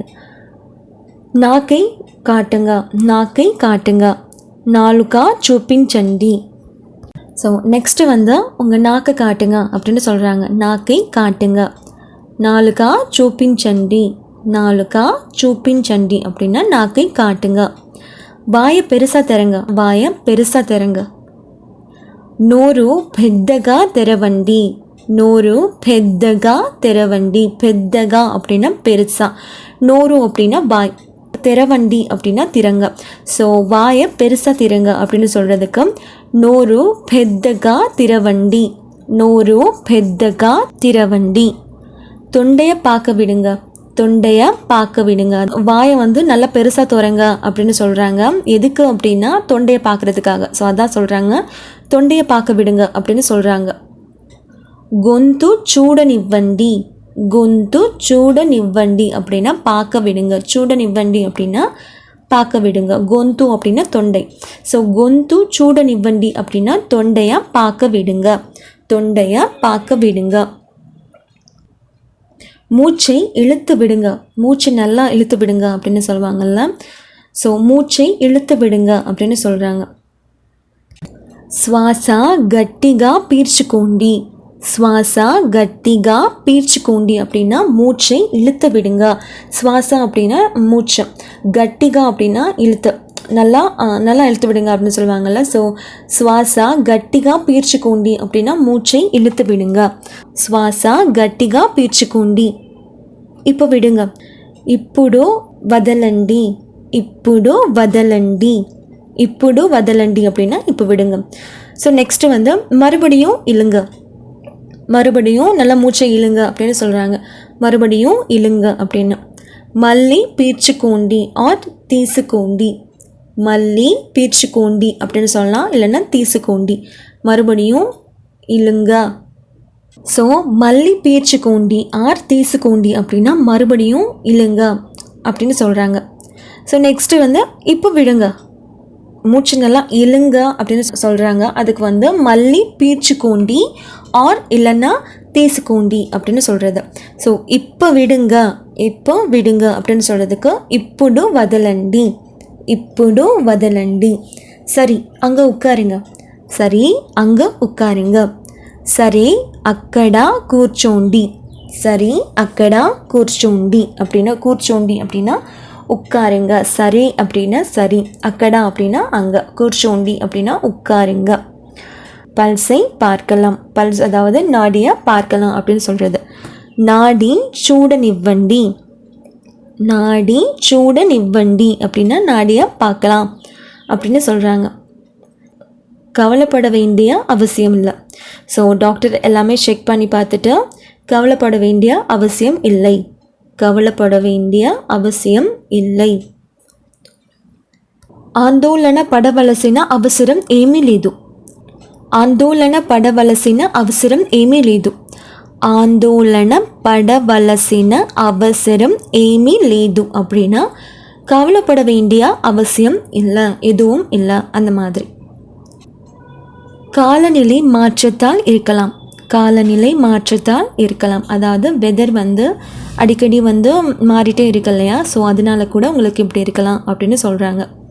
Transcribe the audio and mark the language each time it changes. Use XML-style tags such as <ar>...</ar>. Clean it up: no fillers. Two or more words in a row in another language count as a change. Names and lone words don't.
<ta>நாக்கை காட்டுங்க, நாக்கை காட்டுங்க,</ta> <te>నాలుకా చూపించండి.</te> <en>so next</en> <ta>உங்கள் நாக்கை காட்டுங்க அப்படின்னு சொல்கிறாங்க. நாக்கை காட்டுங்க,</ta> <te>నాలుకా చూపించండి, నాలుకా చూపించండి</te> <ta>அப்படின்னா நாக்கை காட்டுங்க. வாயை பெருசாக திறங்க, வாயை பெருசாக திறங்க.</ta> <te>నోరు పెద్దగా తెరవండి, నోరు పెద్దగా తెరవండి.</te> <ta>పెద్దగా அப்படின்னா பெருசாக, நோரு அப்படின்னா வாய், திறவண்டி அப்படின்னா திறங்க. ஸோ வாயை பெருசாக திறங்க அப்படின்னு சொல்கிறதுக்கு</ta> <te>నోరు పెద్దగా తెరవండి, నోరు పెద్దగా తెరవండి.</te> <ta>தொண்டையை பார்க்க விடுங்க, தொண்டையை பார்க்க விடுங்க. வாயை நல்லா பெருசாக திறங்க அப்படின்னு சொல்கிறாங்க. எதுக்கு அப்படின்னா தொண்டையை பார்க்குறதுக்காக. ஸோ அதான் சொல்கிறாங்க, தொண்டையை பார்க்க விடுங்க அப்படின்னு சொல்கிறாங்க.</ta> <te>గొంతు చూడనివ్వండి, గొంతు చూడనివ్వండి</te> <ta>அப்படின்னா பார்க்க விடுங்க. చూడనివ్వండి அப்படின்னா பார்க்க விடுங்க. గొంతు அப்படின்னா தொண்டை. ஸோ</ta> <te>గొంతు చూడనివ్వండి</te> <ta>அப்படின்னா தொண்டையை பார்க்க விடுங்க, தொண்டையை பார்க்க விடுங்க. மூச்சை இழுத்து விடுங்க, மூச்சு நல்லா இழுத்து விடுங்க அப்படின்னு சொல்லுவாங்கள்ல. ஸோ மூச்சை இழுத்து விடுங்க அப்படின்னு சொல்கிறாங்க.</ta> <te>శ్వాస గట్టిగా పీల్చుకోండి, శ్వాస గట్టిగా పీల్చుకోండి</te> <ta>அப்படின்னா மூச்சை இழுத்து விடுங்க. சுவாச அப்படின்னா மூச்சு, கட்டிகா அப்படின்னா இழுத்து, நல்லா நல்லா இழுத்து விடுங்க அப்படின்னு சொல்லுவாங்கள்ல. ஸோ</ta> <te>శ్వాస గట్టిగా పీల్చుకోండి</te> <ta>அப்படின்னா மூச்சை இழுத்து விடுங்க.</ta> <te>శ్వాస గట్టిగా పీల్చుకోండి.</te> <ta>இப்போ விடுங்க.</ta> <te>ఇప్పుడు వదలండి, ఇప్పుడు వదలండి, ఇప్పుడు వదలండి</te> <ta>அப்படின்னா இப்போ விடுங்க.</ta> <en>so next</en> <ta>மறுபடியும் இழுங்க, மறுபடியும் நல்லா மூச்சை இழுங்க அப்படின்னு சொல்கிறாங்க. மறுபடியும் இழுங்க அப்படின்னு.</ta> <te>మళ్ళీ పీల్చుకోండి ஆர் తీసుకోండి, మళ్ళీ పీల్చుకోండి</te> <ta>அப்படின்னு சொல்லலாம், இல்லைன்னா</ta> <te>తీసుకోండి.</te> <ta>மறுபடியும் இழுங்க. ஸோ</ta> <te>మళ్ళీ పీల్చుకోండి ஆர் తీసుకోండి</te> <ta>அப்படின்னா மறுபடியும் இழுங்க அப்படின்னு சொல்கிறாங்க.</ta> <en>so next</en> <ta>இப்போ விடுங்க, மூச்சு நல்லா இழுங்க அப்படின்னு சொல்கிறாங்க. அதுக்கு</ta> <te>మళ్ళీ పీల్చుకోండి</te> <ta>ஆர் இல்லைன்னா తీసుకోండి அப்படின்னு சொல்கிறது. ஸோ இப்போ விடுங்க, இப்போ விடுங்க அப்படின்னு சொல்கிறதுக்கு</ta> <te>ఇప్పుడు వదలండి, ఇప్పుడు వదలండి.</te> <ta>சரி அங்கே உட்காருங்க, சரி அங்கே உட்காருங்க.</ta> <te>సరే అక్కడ కూర్చోండి, சரி అక్కడ కూర్చోండి அப்படின்னா కూర్చోండి</te> <ta>அப்படின்னா உட்காருங்க. சரி அப்படின்னா சரி, అక్కడ அப்படின்னா அங்கே, కూర్చోండి அப்படின்னா உட்காருங்க. பல்ஸை பார்க்கலாம். பல்ஸ் அதாவது நாடியை பார்க்கலாம் அப்படின்னு சொல்கிறது. நாடி చూడనివ్వండి. நாடி చూడనివ్వండి அப்படின்னா நாடியை பார்க்கலாம் அப்படின்னு சொல்கிறாங்க. கவலைப்பட வேண்டிய அவசியம் இல்லை.</ta> <en>so doctor</en> <ta>எல்லாமே செக் பண்ணி பார்த்துட்டு கவலைப்பட வேண்டிய அவசியம் இல்லை, கவலைப்பட வேண்டிய அவசியம் இல்லை.</ta> <te>ఆందోళన పడవలసిన అవసరం ఏమీ లేదు. ఆందోళన పడవలసిన అవసరం ఏమీ లేదు. ఆందోళన పడవలసిన అవసరం ఏమీ లేదు</te> <ta>அப்படின்னா கவலைப்பட வேண்டிய அவசியம் இல்லை, எதுவும் இல்லை அந்த மாதிரி. காலநிலை மாற்றத்தால் இருக்கலாம். காலநிலை மாற்றத்தால் இருக்கலாம், அதாவது வெதர் அடிக்கடி மாறிட்டே இருக்கு இல்லையா, ஸோ அதனால கூட உங்களுக்கு இப்படி இருக்கலாம் அப்படின்னு சொல்கிறாங்க.</ta>